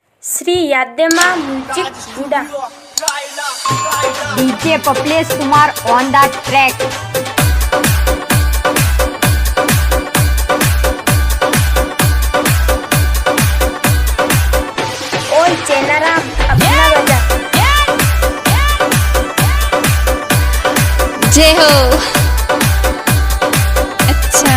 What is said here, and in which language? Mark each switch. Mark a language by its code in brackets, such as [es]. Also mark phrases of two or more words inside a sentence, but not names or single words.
[hi] श्री यादमा म्यूजिक गुड़ा [en] DJ Paples Kumar on the track. [hi] ओए चेनाराम अपना बजा जय हो। अच्छा